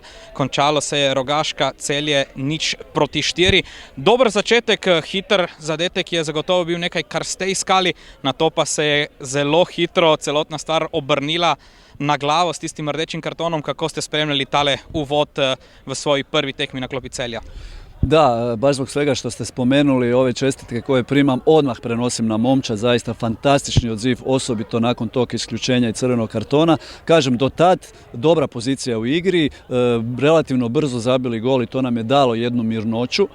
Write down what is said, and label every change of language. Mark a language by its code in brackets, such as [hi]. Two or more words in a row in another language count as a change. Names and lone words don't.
[sl] Končalo se je Rogaška, Celje 0-4. Dober začetek, hiter zadetek je zagotovo bil nekaj, kar ste iskali, na to pa se je zelo hitro celotna stvar obrnila na glavo s tistim rdečim kartonom. Kako ste spremljali tale uvod v svoji prvi tekmi na klopi Celja? [hr] Da, baš zbog svega što ste spomenuli, ove čestitke koje primam odmah prenosim na momčad, zaista fantastični odziv, osobito nakon tog isključenja i crvenog kartona. Kažem, do tad dobra pozicija u igri, relativno brzo zabili gol i to nam je dalo jednu mirnoću.